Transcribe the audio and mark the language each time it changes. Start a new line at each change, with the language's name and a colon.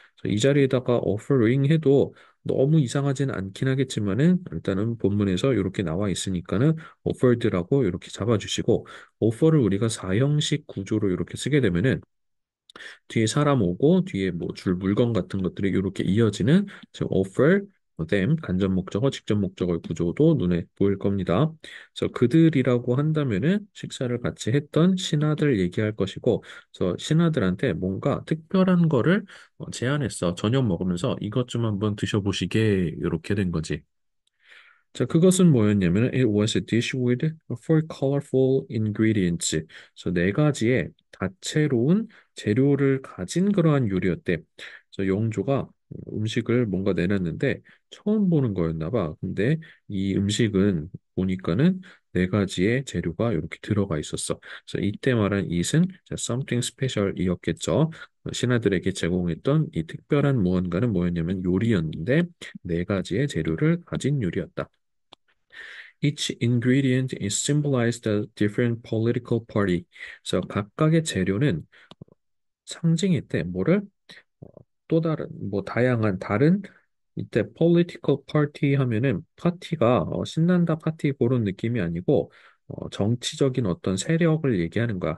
Korean: 그래서 이 자리에다가 offering 해도 너무 이상하진 않긴 하겠지만은 일단은 본문에서 이렇게 나와 있으니까는 offered라고 이렇게 잡아주시고 offer를 우리가 사형식 구조로 이렇게 쓰게 되면은 뒤에 사람 오고 뒤에 뭐 줄 물건 같은 것들이 이렇게 이어지는 즉 offer, them 간접 목적어, 직접 목적어의 구조도 눈에 보일 겁니다. 그래서 그들이라고 한다면은 식사를 같이 했던 신하들 얘기할 것이고, 그래서 신하들한테 뭔가 특별한 거를 제안했어. 저녁 먹으면서 이것 좀 한번 드셔보시게 이렇게 된 거지. 자, 그것은 뭐였냐면
English: it was a dish with four colorful ingredients.
Korean: 그래서 네 가지의 다채로운 재료를 가진 그러한 요리였대. 그래서 영조가 음식을 뭔가 내놨는데 처음 보는 거였나 봐. 근데 이 음식은 보니까는 네 가지의 재료가 이렇게 들어가 있었어. 그래서 이때 말한 it은
English: something special
Korean: 이었겠죠. 신하들에게 제공했던 이 특별한 무언가는 뭐였냐면 요리였는데 네 가지의 재료를 가진 요리였다.
English: Each ingredient is symbolized a different political party.
Korean: 그래서 각각의 재료는 상징했대. 뭐를? 어, 또 다른, 뭐 다양한 다른 이때 political party 하면은 파티가 신난다 파티 그런 느낌이 아니고 정치적인 어떤 세력을 얘기하는 거야.